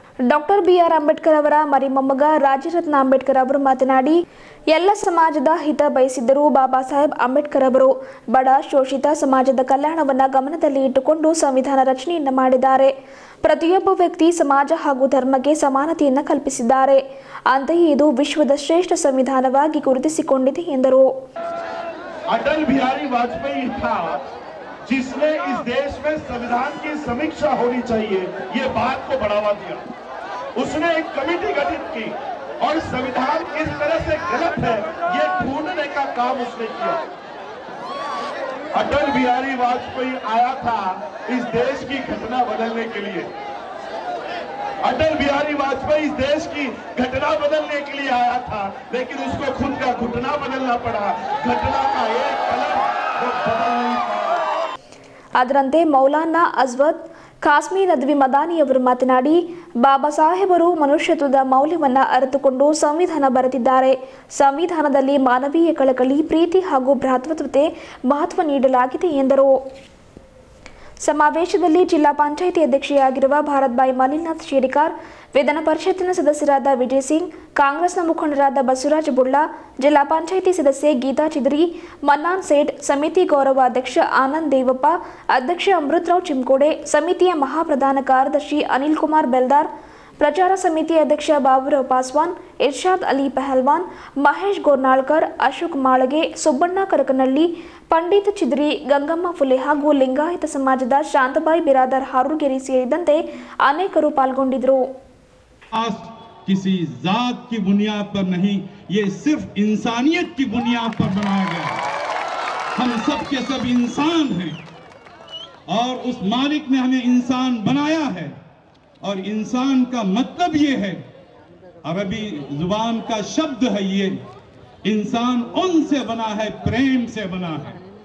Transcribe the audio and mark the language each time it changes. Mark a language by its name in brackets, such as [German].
[Kannada] Doctor B R Ambedkar ಅವರ ಮರಿಮೊಮ್ಮಗ ರಾಜರತ್ನ ಅಂಬೇಡ್ಕರ್ ಅವರು ಮಾತನಾಡಿ, ಎಲ್ಲ ಸಮಾಜದ ಹಿತ ಬಯಸಿದ್ದರು ಬಾಬಾ ಸಾಹೇಬ್ ಅಂಬೇಡ್ಕರ್ ಅವರು. ಬಡ ಶೋಷಿತ ಸಮಾಜದ ಕಲ್ಯಾಣವನ್ನು ಗಮನದಲ್ಲಿ ಇಟ್ಟುಕೊಂಡು ಸಂವಿಧಾನ ರಚನೆಯನ್ನು ಮಾಡಿದ್ದಾರೆ. ಪ್ರತಿಯೊಬ್ಬ ವ್ಯಕ್ತಿ, ಸಮಾಜ ಹಾಗೂ ಧರ್ಮಕ್ಕೆ ಸಮಾನತೆಯನ್ನು ಕಲ್ಪಿಸಿದ್ದಾರೆ. ಅಂತೆಯೇ ಇದು ವಿಶ್ವದ ಶ್ರೇಷ್ಠ ಸಂವಿಧಾನವಾಗಿ ಗುರುತಿಸಿಕೊಂಡಿದೆ ಎಂದರು. [Hindi] अटल बिहारी वाजपेयी था जिसने इस देश में संविधान की समीक्षा होनी चाहिए ये बात को बढ़ावा दिया. उसने एक कमेटी गठित की और संविधान किस तरह से गलत है ये ढूंढने का काम उसने किया. अटल बिहारी वाजपेयी आया था इस देश की घटना बदलने के लिए. अटल बिहारी वाजपेयी इस देश की घटना बदलने के लिए आया था, लेकिन उसको खुद का घुटना बदलना पड़ा। घटना का एक कलम वो बदल नहीं पाया। [Kannada] ಅದರಂತೆ ಮೌಲಾನಾ ಅಜ್ವದ್ ಖಾಸ್ಮಿ ನದ್ವಿ ಮದಾನಿಯವರು ಮಾತನಾಡಿ, ಬಾಬಾ ಸಾಹೇಬರು ಮನುಷ್ಯತ್ವದ ಮೌಲ್ಯವನ್ನು ಅರಿತುಕೊಂಡು ಸಂವಿಧಾನ ಬರೆದಿದ್ದಾರೆ. ಸಂವಿಧಾನದಲ್ಲಿ ಮಾನವೀಯ ಕಳಕಳಿ, ಪ್ರೀತಿ ಹಾಗೂ ಭ್ರಾತೃತ್ವತೆ ಮಹತ್ವ ನೀಡಲಾಗಿದೆ ಎಂದರು. ಸಮಾವೇಶದಲ್ಲಿ ಜಿಲ್ಲಾ ಪಂಚಾಯಿತಿ ಅಧ್ಯಕ್ಷೆಯಾಗಿರುವ ಭಾರತ್ಬಾಯಿ ಮಲ್ಲಿನಾಥ್ ಶೇರಿಕಾರ್, ವಿಧಾನ ಪರಿಷತ್ತಿನ ಸದಸ್ಯರಾದ ವಿಜಯ್ ಸಿಂಗ್, ಕಾಂಗ್ರೆಸ್ನ ಮುಖಂಡರಾದ ಬಸವರಾಜ ಬುಳ್ಳಾ, ಜಿಲ್ಲಾ ಪಂಚಾಯಿತಿ ಸದಸ್ಯೆ ಗೀತಾ ಚಿದ್ರಿ, ಮನ್ನಾನ್ ಸೇಠ್, ಸಮಿತಿ ಗೌರವ ಅಧ್ಯಕ್ಷ ಆನಂದ್ ದೇವಪ್ಪ, ಅಧ್ಯಕ್ಷ ಅಮೃತರಾವ್ ಚಿಮ್ಕೋಡೆ, ಸಮಿತಿಯ ಮಹಾಪ್ರಧಾನ ಕಾರ್ಯದರ್ಶಿ ಅನಿಲ್ ಕುಮಾರ್ ಬೆಲ್ದಾರ್, ಪ್ರಚಾರ ಸಮಿತಿ ಅಧ್ಯಕ್ಷ ಬಾಬುರಾವ್ ಪಾಸ್ವಾನ್, ಇರ್ಷಾದ್ ಅಲಿ ಪಹಲ್ವಾನ್, ಮಹೇಶ್ ಗೋರ್ನಾಳ್ಕರ್, ಅಶೋಕ್ ಮಾಳಗೆ, ಸುಬ್ಬಣ್ಣ ಕರಕನಹಳ್ಳಿ, ಪಂಡಿತ್ ಚಿದ್ರಿ, ಗಂಗಮ್ಮ ಫುಲೆ ಹಾಗೂ ಲಿಂಗಾಯತ ಸಮಾಜದ ಶಾಂತಬಾಯಿ ಬಿರಾದರ್ ಹಾರೂಗೆರೆ ಸೇರಿದಂತೆ ಅನೇಕರು ಪಾಲ್ಗೊಂಡಿದ್ದರು. [Hindi] किसी जात की बुनियाद पर नहीं, ये सिर्फ इंसानियत की बुनियाद पर बनाया गया है। हम सब के सब इंसान हैं और उस मालिक ने हमें इंसान बनाया है। और इंसान का मतलब ये है, अरबी जुबान का शब्द है ये, इंसान उनसे बना है, प्रेम से बना है।